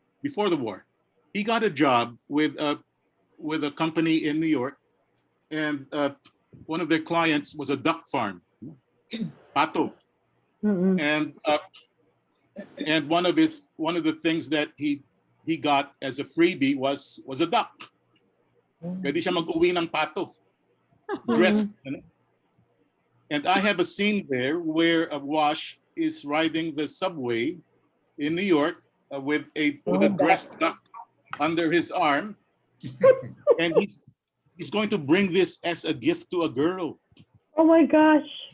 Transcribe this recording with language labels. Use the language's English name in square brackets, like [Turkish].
[English] Before the war, he got a job with a company in New York, and one of their clients was a duck farm, pato, and one of the things that he got as a freebie was a duck. [Filipino] Pwede siya mag-uwi ng pato, dressed. [English] You know? And I have a scene there where Wash is riding the subway in New York with a dressed duck under his arm, and he's going to bring this as a gift to a girl. Oh my gosh!